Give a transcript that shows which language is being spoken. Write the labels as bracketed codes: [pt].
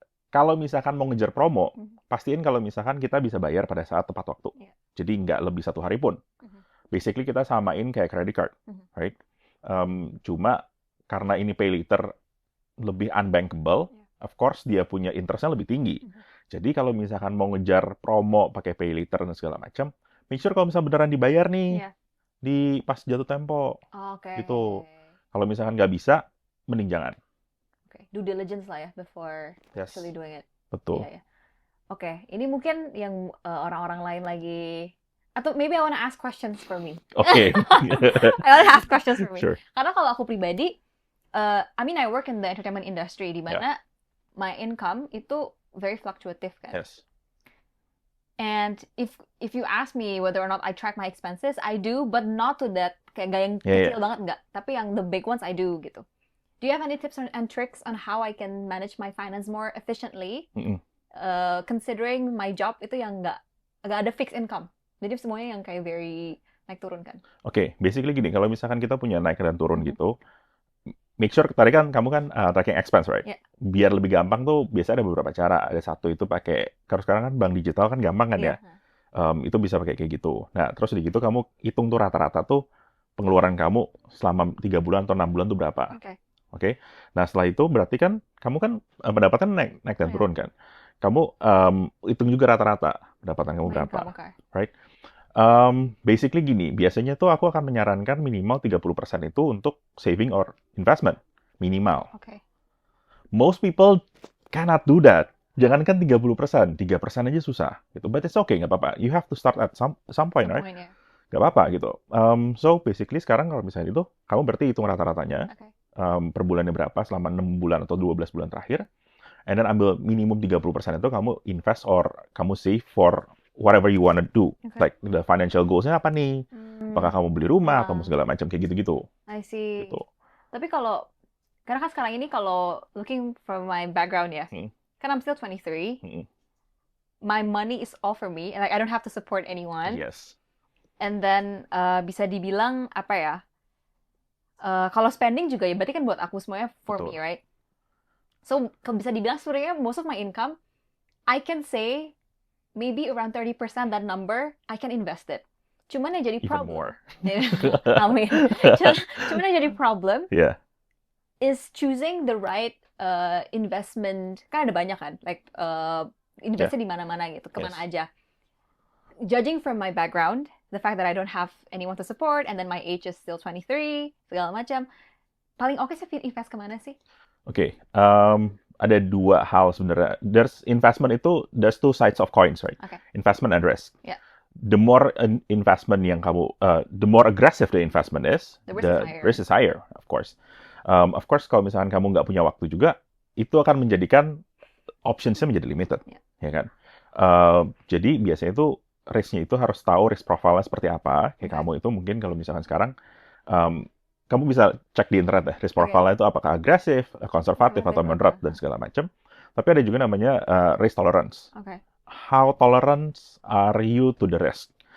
[id] Kalau misalkan mau ngejar promo, pastiin kalau misalkan kita bisa bayar pada saat tepat waktu. [en] Yeah. [id] Jadi nggak lebih 1 hari pun. [en] Basically [id] kita samain kayak [en] credit card, right? [id] Cuma karena ini pay later lebih unbankable, [en] of course [id] dia punya interestnya lebih tinggi. Jadi kalau misalkan mau ngejar promo pakai pay later dan segala macam, [en] make sure [id] kalau misalnya beneran dibayar nih di pas jatuh tempo. Gitu. Kalau misalkan nggak bisa, mending jangan. [en] Due diligence [id] lah ya [en] before actually doing it. [id] Betul. Yeah. Oke, ini mungkin yang orang-orang lain lagi, atau [en] maybe I wanna ask questions for me. [id] Oke. [en] I wanna ask questions for me. Sure. [id] Karena kalau aku pribadi, [en] I mean I work in the entertainment industry [id] di mana [en] my income itu very fluctuative kan. Yes. And if you ask me whether or not I track my expenses, I do, but not to that [id] kayak gak yang kecil banget enggak, tapi yang [en] the big ones I do gitu. Do you have any tips and tricks on how I can manage my finance more efficiently? Considering my job [id] itu yang nggak ada [en] fixed income. [id] Jadi semuanya yang kayak very naik turun kan. Oke, basically gini, kalau misalkan kita punya naik dan turun gitu, [en] make sure, [id] tadi kan kamu kan [en] tracking expense, right? Yeah. [id] Biar lebih gampang tuh, biasanya ada beberapa cara. Ada satu itu pakai, kalau sekarang kan bank digital kan gampang kan ya. Itu bisa pakai kayak gitu. Nah, terus di gitu kamu hitung tuh rata-rata tuh pengeluaran kamu selama 3 bulan atau 6 bulan tuh berapa. Oke. Nah, setelah itu berarti kan kamu kan pendapatan naik dan turun kan. Kamu hitung juga rata-rata pendapatan kamu berapa. Right? Basically gini, biasanya tuh aku akan menyarankan minimal 30% itu untuk [en] saving or investment. [id] Minimal. [en] Most people cannot do that. [id] Jangankan 30%, 3% aja susah. Gitu. [en] But it's okay, [id] nggak apa-apa. [en] You have to start at some point, right? [id] Nggak apa-apa gitu. So basically sekarang kalau misalnya itu, kamu berarti hitung rata-ratanya. Per bulannya berapa selama 6 bulan atau 12 bulan terakhir. [en] And then [id] ambil minimum 30% itu kamu [en] invest or kamu save for whatever you wanna do. Like the financial goals-nya [id] apa nih? Apakah kamu beli rumah atau segala macam kayak gitu-gitu. [en] I see. [id] Gitu. Tapi karena kan sekarang ini kalau [en] looking from my background [id] ya, kan [en] I'm still 23. My money is all for me. Like I don't have to support anyone. Yes. [id] And then bisa dibilang apa ya? Kalau spending juga ya berarti kan buat aku semuanya [en] for me, right? So [id] bisa dibilang sebenarnya [en] most of my income I can say maybe around 30% that number I can invest it. [id] Cuman yang jadi [en] even problem, more. [id] amin. Cuman yang jadi problem [en] Yeah. is choosing the right investment. [id] Kan ada banyak kan, like investnya di mana-mana gitu, kemana [en] Yes. [id] aja. [en] Judging from my background, the fact that I don't have anyone to support, and then my age is still 23, [id] segala macam, paling oke sih invest kemana sih? Oke, ada dua hal sebenarnya. [en] There's two sides of coins, right? [id] Oke. [en] Investment and risk. Yeah. The more investment yang the more aggressive the investment is, The risk is higher. risk is higher, of course. [id] Of course, kalau misalkan kamu nggak punya waktu juga, itu akan menjadikan optionsnya menjadi limited, ya kan? Jadi biasanya itu risknya itu harus tahu risk profile-nya seperti apa. Kayak kamu itu mungkin kalau misalkan sekarang, kamu bisa cek di internet ya, risk profile-nya itu apakah agresif, konservatif, atau moderate, dan segala macam. Tapi ada juga namanya risk tolerance. [en] Okay. How tolerant are you to the risk?